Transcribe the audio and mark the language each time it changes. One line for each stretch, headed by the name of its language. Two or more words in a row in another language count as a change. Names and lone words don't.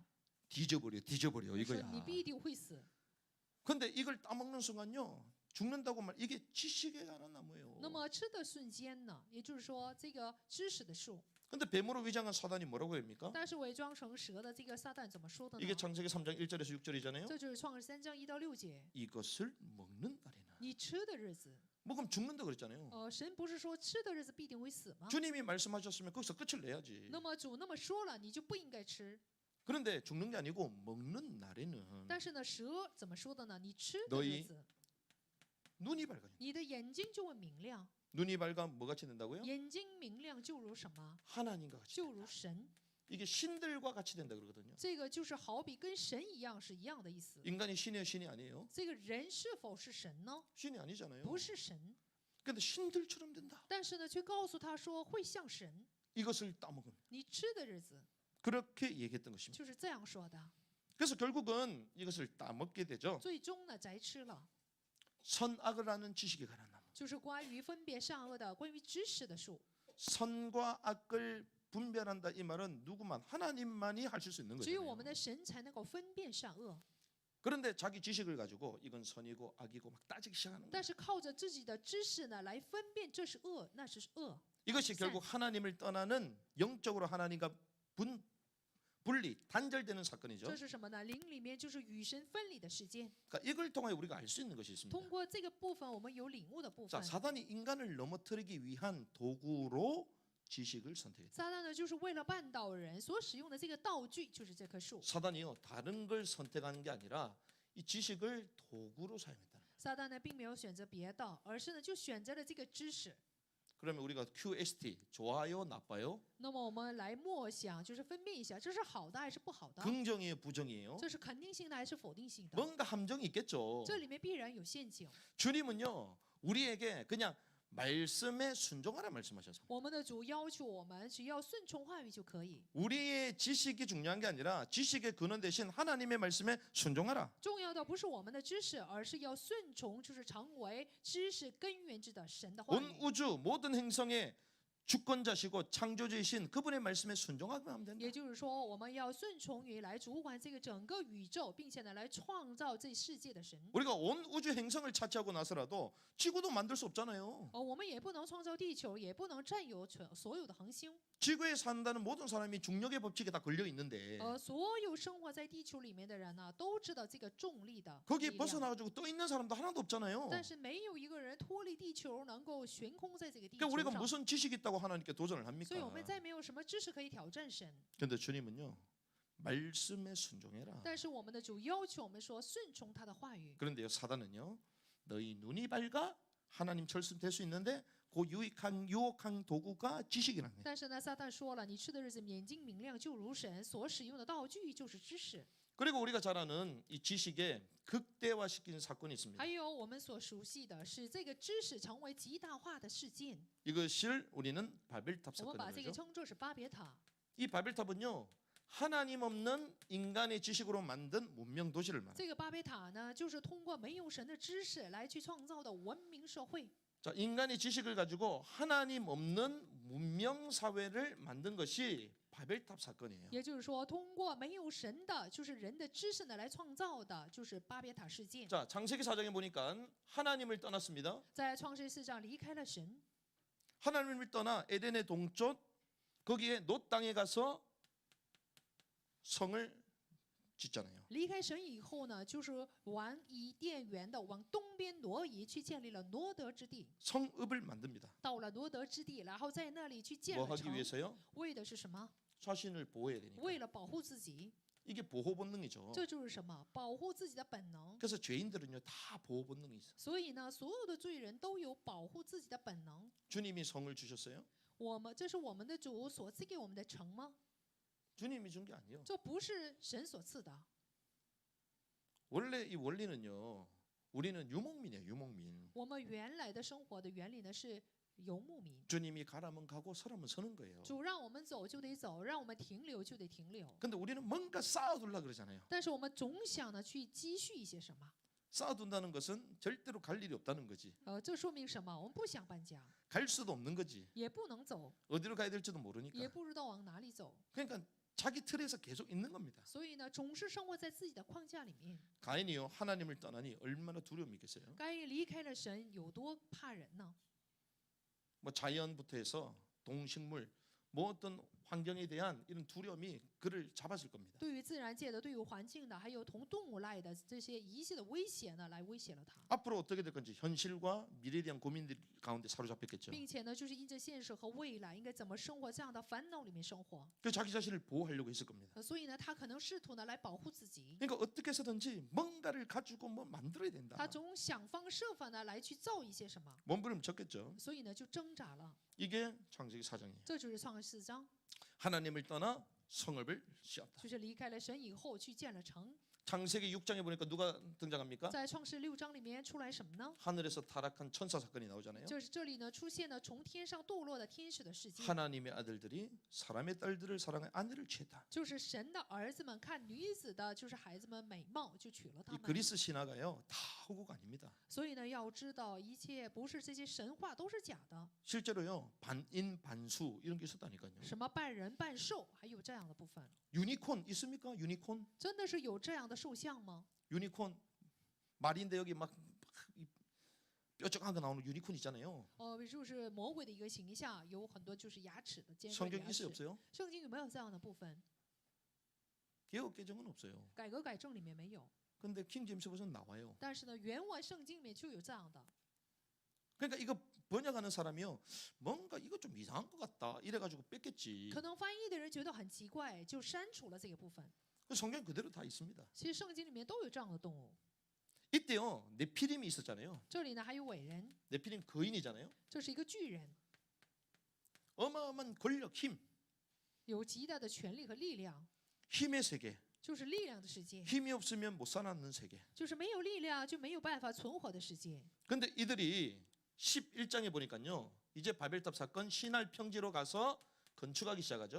Korean: 뒤져버려
Chinese: 说
Korean: 이거야.
Chinese: 你必定会死。
Korean: 근데 이걸 따먹는 순간요. 죽는다고 말 이게 지식에 관한 나무예요.
Chinese: 那么吃的瞬间呢，也就是说这个知识的树，
Korean: 근데 뱀으로 위장한 사단이 뭐라고 합니까?
Chinese: 但是伪装成蛇的这个撒旦怎么说的
Korean: 이게
Chinese: 呢？
Korean: 창세기 3장 1절에서 6절이잖아요.
Chinese: 这就是创世3章1到6节，
Korean: 이것을 먹는 날에는
Chinese: 你吃的日子，
Korean: 먹으면 죽는다 그랬잖아요.
Chinese: 神不是说吃的日子必定会死吗？
Korean: 주님이 말씀하셨으면 거기서 끝을 내야지.
Chinese: 那么主那么说了，你就不应该吃。
Korean: 그런데 죽는 게 아니고 먹는 날에는
Chinese: 但是呢，蛇怎么说的呢？你吃的
Korean: 너희
Chinese: 日子，
Korean: 눈이 밝아요.
Chinese: 你的眼睛就会明亮，
Korean: 눈이 밝아 뭐같이 된다고요?
Chinese: 眼睛明亮就如什么？
Korean: 하나님과 같이.
Chinese: 就如神。
Korean: 이게 신들과 같이 된다 그러거든요.
Chinese: 这个就是好比跟神一样，是一样的意思。
Korean: 인간이 신이에요, 신이 아니에요?
Chinese: 这个人是否是神呢？
Korean: 신이 아니잖아요.
Chinese: 不是神，
Korean: 근데 신들처럼 된다.
Chinese: 但是呢，却告诉他说会像神。
Korean: 이것을 따먹은.
Chinese: 你吃的日子
Korean: 그렇게 얘기했던 것입니다.
Chinese: 就是这样说的。
Korean: 그래서 결국은 이것을 따먹게 되죠.
Chinese: 最终呢，摘吃了，
Korean: 선악을 아는 지식에 관한 나무.
Chinese: 就是关于分别善恶的、关于知识的树。
Korean: 선과 악을 분별한다 이 말은 누구만 하나님만이 하실 수 있는
Chinese: 只有我
Korean: 거예요.
Chinese: 们的神才能够分辨善恶。
Korean: 그런데 자기 지식을 가지고 이건 선이고 악이고 막 따지기 시작하는 거예요.
Chinese: 但是靠着自己的知识呢，来分辨这是恶，那是恶。
Korean: 이것이 결국 하나님을 떠나는 영적으로 하나님과 분리 단절되는 사건이죠.
Chinese: 这是什么呢？灵里面就是与神分离的事件。
Korean: 그러니까 이걸 통해 우리가 알 수 있는 것이 있습니다.
Chinese: 通过这个部分，我们有领悟的部
Korean: 자,
Chinese: 分。
Korean: 사단이 인간을 넘어뜨리기 위한 도구로 지식을 선택했다.
Chinese: 撒旦呢，就是为了绊倒人所使用的这个道具，就是这棵树。
Korean: 사단이요 다른 걸 선택하는 게 아니라 이 지식을 도구로 사용했다.
Chinese: 撒旦呢，并没有选择别的，而是呢，就选择了这个知识。
Korean: 그러면 우리가 QST 좋아요, 나빠요?
Chinese: 那么我们来默想，就是分辨一下，这是好的还是不好的？
Korean: 긍정이에요, 부정이에요?
Chinese: 这是肯定性的还是否定性的？
Korean: 뭔가 함정이 있겠죠.
Chinese: 这里面必然有陷阱。
Korean: 주님은요 우리에게 그냥 말씀에 순종하라 말씀하셔서
Chinese: 我们的主要求我们只要顺从话语就可以。
Korean: 우리의 지식이 중요한 게 아니라 지식의 근원 대신 하나님의 말씀에 순종하라.
Chinese: 重要的不是我们的知识，而是要顺从，就是成为知识根源之的神的话
Korean: 온
Chinese: 语。
Korean: 우주 모든 행성에 주권자시고 창조주이신 그분의 말씀에 순종하기만 하면 된다.
Chinese: 也就是说，我们要顺从于来主管这个整个宇宙，并且呢来创造这世界的神。
Korean: 우리가 온 우주 행성을 차지하고 나서라도 지구도 만들 수 없잖아요.
Chinese: 我们也不能创造地球，也不能占有所有的恒星。
Korean: 지구에 산다는 모든 사람이 중력의 법칙에 다 걸려 있는데
Chinese: 所有生活在地球里面的人呢，都知道这个重力的
Korean: 거기에
Chinese: 力量。
Korean: 벗어나가지고 떠 있는 사람도 하나도 없잖아요.
Chinese: 但是没有一个人脱离地球，能够悬空在这个地
Korean: 그러니까
Chinese: 球
Korean: 우리가
Chinese: 上。
Korean: 무슨 지식이 있다고 하나님께 도전을
Chinese: 所以我们
Korean: 합니까?
Chinese: 再没有什么知识可以挑战神。
Korean: 근데 주님은요, 말씀에 순종해라.
Chinese: 但是我们的主要求我们说顺从他的话语。
Korean: 그런데요, 사단은요, 너희 눈이 밝아 하나님 철수될 수 있는데 그 유혹한 도구가 지식이라는 거예요.
Chinese: 但是呢，撒旦说了，你吃的日子眼睛明亮，就如神所使用的道具就是知识。
Korean: 그리고 우리가 잘 아는 이 지식에 극대화시키는 사건이 있습니다.
Chinese: 还有我们所熟悉的是这个知识成为极大化的事件，
Korean: 이것을 우리는 바벨탑
Chinese: 我们把这个
Korean: 사건이죠.
Chinese: 称作是巴别塔。
Korean: 이 바벨탑은요, 하나님 없는 인간의 지식으로 만든 문명 도시를 말합니다.
Chinese: 这个巴别塔呢，就是通过没有神的知识来去创造的文明社会。
Korean: 자, 인간의 지식을 가지고 하나님 없는 문명 사회를 만든 것이 바벨탑 사건이에요.
Chinese: 也就是说，通过没有神的，就是人的知识呢来创造的，就是巴别塔事件。
Korean: 자, 창세기 4장에 보니까 하나님을 떠났습니다.
Chinese: 在创世4章离开了神，
Korean: 하나님을 떠나 에덴의 동쪽 거기에 놋 땅에 가서 성을 짓잖아요.
Chinese: 离开神以后呢，就是往伊甸园的往东边挪移，去建立了挪得之地。
Korean: 성읍을 만듭니다.
Chinese: 到了挪得之地，然后在那里去建
Korean: 뭐
Chinese: 了
Korean: 하기
Chinese: 城，
Korean: 위해서요?
Chinese: 为的是什么？
Korean: 자신을 보호해야 되니까.
Chinese: 为了保护自己，
Korean: 이게 보호 본능이죠.
Chinese: 这就是什么？保护自己的本能。
Korean: 그래서 죄인들은요 다 보호 본능이 있어요.
Chinese: 所以呢，所有的罪人都有保护自己的本能。
Korean: 주님이 성을 주셨어요?
Chinese: 这是我们的主所赐给我们的城吗？
Korean: 주님이 준 게 아니에요.
Chinese: 这不是神所赐的。
Korean: 원래 이 원리는요. 우리는 유목민이에요. 유목민.
Chinese: 我们原来的生活的原理呢是游牧民，
Korean: 주님이 가라면 가고 서라면 서는 거예요.
Chinese: 主让我们走就得走，让我们停留就得停留。
Korean: 근데 우리는 뭔가 쌓아둘라 그러잖아요.
Chinese: 但是我们总想呢去积蓄一些什么，
Korean: 쌓아둔다는 것은 절대로 갈 일이 없다는 거지.
Chinese: 这说明什么？我们不想搬家，
Korean: 갈 수도 없는 거지.
Chinese: 也不能走，
Korean: 어디로 가야 될지도
Chinese: 也
Korean: 모르니까.
Chinese: 不知道往哪里走，
Korean: 그러니까 자기 틀에서 계속 있는 겁니다.
Chinese: 所以呢，总是生活在自己的框架里面。
Korean: 가인이요 하나님을 떠나니 얼마나 두려움이 있겠어요.
Chinese: 该离开了神，有多怕人呢？
Korean: 뭐 자연부터 해서 동식물 뭐 어떤 환경에 대한 이런 두려움이 그를 잡았을 겁니다.
Chinese: 对于自然界的、对于环境的，还有同动物类的这些一切的威胁呢，来威胁了他，
Korean: 앞으로 어떻게 될 건지 현실과 미래에 대한 고민들 가운데 사로잡혔겠죠.
Chinese: 并且呢，就是因着现实和未来应该怎么生活这样的烦恼里面生活。
Korean: 그 자기 자신을 보호하려고 했을 겁니다.
Chinese: 所以呢，他可能试图呢来保护自己，
Korean: 그러니까 어떻게 해서든지 뭔가를 가지고 뭐 만들어야 된다.
Chinese: 他总想方设法呢来去造一些什么，
Korean: 몸부림쳤겠죠.
Chinese: 所以呢就挣扎了。
Korean: 이게 창세기 4장이에요.
Chinese: 这就是创世4章，
Korean: 하나님을 떠나 성읍을 씌웠다.
Chinese: 就是离开了神以后去建了城。
Korean: 창세기 6장에 보니까 누가 등장합니까?
Chinese: 在创世6章里面出来什么呢？
Korean: 하늘에서 타락한 천사 사건이 나오잖아요.
Chinese: 就是这里呢出现了从天上堕落的天使的事件，
Korean: 하나님의 아들들이 사람의 딸들을 사랑해 아내를 취했다.
Chinese: 就是神的儿子们看女子的，就是孩子们美貌，就娶了她
Korean: 이
Chinese: 们。
Korean: 그리스 신화가요 다 허구가 아닙니다.
Chinese: 所以呢，要知道一切不是这些神话都是假的，
Korean: 실제로요 반인 반수 이런 게 있었다니까요.
Chinese: 什么半人半兽，还有这样的部分，
Korean: 유니콘 있습니까? 유니콘?
Chinese: 真的是有这样的兽像吗？
Korean: 유니콘 말인데 여기 막 뾰족한 거 나오는 유니콘 있잖아요.
Chinese: 就是魔鬼的一个形象，有很多就是牙齿的尖锐
Korean: 성경
Chinese: 牙
Korean: 있어요
Chinese: 齿。
Korean: 없어요?
Chinese: 圣经有没有这样的部分？
Korean: 개혁 개정은 없어요.
Chinese: 改革改正里面没有，
Korean: 근데 킹 제임스 버전 나와요.
Chinese: 但是呢，原文圣经里面就有这样的。
Korean: 그러니까 이거 번역하는 사람이요 뭔가 이거 좀 이상한 것 같다 이래가지고 뺐겠지.
Chinese: 可能翻译的人觉得很奇怪，就删除了这个部分。
Korean: 그 성경 그대로 다 있습니다.
Chinese: 其实圣经里面都有这样的动物。
Korean: 이때요 네피림이 있었잖아요.
Chinese: 这里呢还有伟人，
Korean: 네피림 거인이잖아요.
Chinese: 这是一个巨人，
Korean: 어마어마한 권력, 힘,
Chinese: 有极大的权力和力量，
Korean: 힘의 세계.
Chinese: 就是力量的世界，
Korean: 힘이 없으면 못 살아남는 세계.
Chinese: 就是没有力量就没有办法存活的世界。
Korean: 근데 이들이 11장에 보니까요 이제 바벨탑 사건 신할 평지로 가서 건축하기 시작하죠.